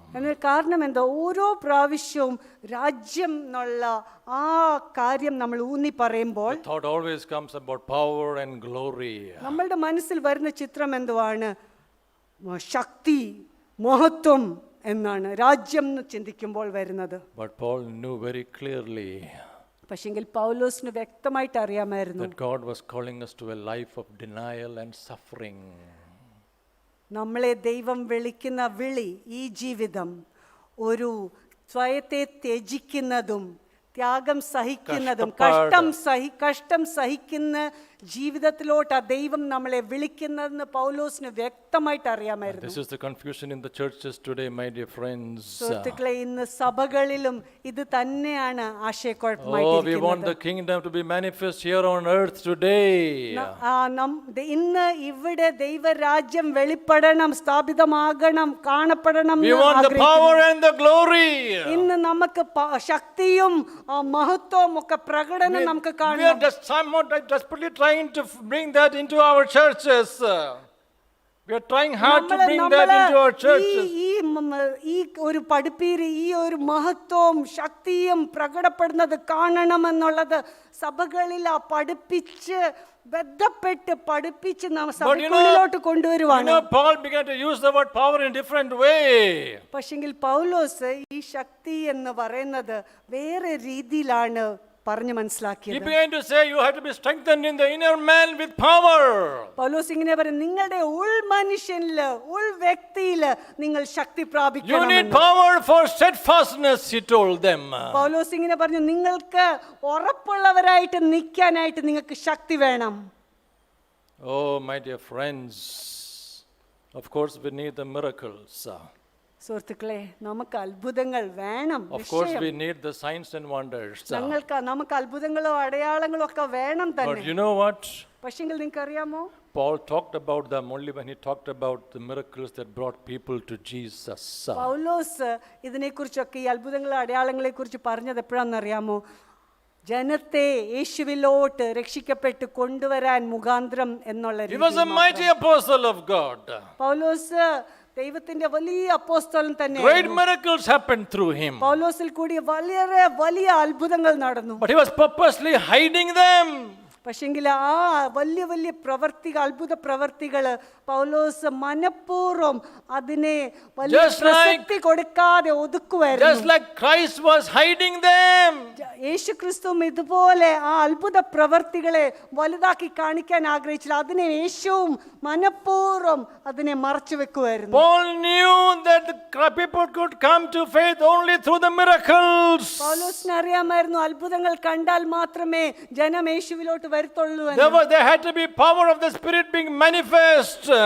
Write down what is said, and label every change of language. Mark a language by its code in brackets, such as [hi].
[ml] എന്നാൽ കാരണം എന്താ, ഓരോ പ്രാവശ്യവും രാജ്യം എന്നുള്ള ആ കാര്യം നമ്മൾ ഊന്നി പറയുമ്പോൾ [en] the thought always comes about power and glory. [ml] നമ്മളുടെ മനസ്സിൽ വരുന്ന ചിത്രം എന്തുവാണ്? ശക്തി, മഹത്വം എന്നാണ് രാജ്യം എന്ന് ചിന്തിക്കുമ്പോൾ വരുന്നത്. [en] But Paul knew very clearly [ml] പക്ഷെങ്കിൽ പൗലോസിന് വ്യക്തമായിട്ട് അറിയാമായിരുന്നു [en] that God was calling us to a life of denial and suffering. [ml] നമ്മളെ ദൈവം വിളിക്കുന്ന വിളി, ഈ ജീവിതം ഒരു സ്വയത്തെ ത്യജിക്കുന്നതും ത്യാഗം സഹിക്കുന്നതും കഷ്ടം സഹിക്കുന്ന ജീവിതത്തിലോട്ട് ആ ദൈവം നമ്മളെ വിളിക്കുന്നതെന്ന് പൗലോസിന് വ്യക്തമായിട്ട് അറിയാമായിരുന്നു. [en] This is the confusion in the churches today, my dear friends. [ml] സുഹൃത്തുക്കളെ, ഇന്ന് സഭകളിലും ഇത് തന്നെയാണ് [en] Oh, we want [ml] ആശയക്കുഴപ്പമായിട്ടിരിക്കുന്നത്. [en] the kingdom to be manifest here on earth today. [ml] ഇന്ന് ഇവിടെ ദൈവരാജ്യം വെളിപ്പെടണം, സ്ഥാപിതമാകണം, കാണപ്പെടണം. [en] We want the power and the glory. [ml] ഇന്ന് നമുക്ക് ശക്തിയും മഹത്വവും ഒക്കെ പ്രകടനം നമുക്ക് [en] We are [ml] കാണണം. [en] just somewhat desperately trying to bring that into our churches. We are trying hard to bring that into our churches. [ml] ഈ ഒരു പഠിപ്പീര്, ഈ ഒരു മഹത്വവും ശക്തിയും പ്രകടപ്പെടുന്നത് കാണണമെന്നുള്ളത് സഭകളിൽ പഠിപ്പിച്ച് ബന്ധപ്പെട്ട് പഠിപ്പിച്ച് സഭകളിലോട്ട് കൊണ്ടുവരുവാണ്. [en] Paul began to use the word power in different way. [ml] പക്ഷെങ്കിൽ പൗലോസ് ഈ ശക്തി എന്ന് പറയുന്നത് വേറെ രീതിയിലാണ് പറഞ്ഞു [en] He [ml] മനസ്സിലാക്കിയത്. [en] began to say you have to be strengthened in the inner man with power. [ml] പൗലോസ് ഇങ്ങനെ പറയും, നിങ്ങളുടെ ഉൾമനുഷ്യനില്, ഉൾവ്യക്തിയില് നിങ്ങൾ ശക്തി [en] You [ml] പ്രാപിക്കണം. [en] need power for steadfastness, he told them. [ml] പൗലോസ് ഇങ്ങനെ പറഞ്ഞു, നിങ്ങൾക്ക് ഉറപ്പുള്ളവരായിട്ട് നിൽക്കാനായിട്ട് നിങ്ങൾക്ക് ശക്തി വേണം. [en] Oh, my dear friends, of course we need the miracles. [ml] സുഹൃത്തുക്കളെ, നമുക്ക് അത്ഭുതങ്ങൾ വേണം. [en] Of course we need the signs and wonders. [ml] നമുക്ക് അത്ഭുതങ്ങളോ അടയാളങ്ങളോ ഒക്കെ വേണം [en] But [ml] തന്നെ. [en] you know what? [ml] പക്ഷെങ്കിൽ നിങ്ങൾക്ക് അറിയാമോ, [en] Paul talked about them only when he talked about the miracles that brought people to Jesus. [ml] പൗലോസ് ഇതിനെക്കുറിച്ചൊക്കെ, ഈ അത്ഭുതങ്ങളെ അടയാളങ്ങളെ കുറിച്ച് പറഞ്ഞത് എപ്പോഴാണെന്നറിയാമോ? ജനത്തെ യേശുവിലോട്ട് രക്ഷിക്കപ്പെട്ട് കൊണ്ടുവരാൻ മുഖാന്തരം എന്നുള്ള [en] He was a mighty apostle of God. [ml] പൗലോസ് ദൈവത്തിന്റെ വലിയ അപ്പോസ്തലൻ തന്നെ. [en] Great miracles happened through him. [ml] പൗലോസിൽ കൂടി വളരെ വലിയ അത്ഭുതങ്ങൾ നടന്നു. [en] But he was purposely hiding them. [ml] പക്ഷെങ്കിൽ ആ വലിയ വലിയ അത്ഭുത പ്രവർത്തികൾ പൗലോസ് മനഃപൂർവ്വം അതിനെ വലിയ പ്രസക്തി കൊടുക്കാതെ ഒതുക്കുവായിരുന്നു. [en] Just like Christ was hiding them. [ml] യേശുക്രിസ്തുവും ഇതുപോലെ ആ അത്ഭുത പ്രവർത്തികളെ വലുതാക്കി കാണിക്കാൻ ആഗ്രഹിച്ചില്ല. അതിനെ യേശുവും മനഃപൂർവ്വം അതിനെ മറച്ചു വെക്കുമായിരുന്നു. [en] Paul knew that the people could come to faith only through the miracles. [ml] പൗലോസിന് അറിയാമായിരുന്നു, അത്ഭുതങ്ങൾ കണ്ടാൽ മാത്രമേ ജനം യേശുവിലോട്ട് വരത്തുള്ളൂ. [en] There had to be power of the Spirit being manifest.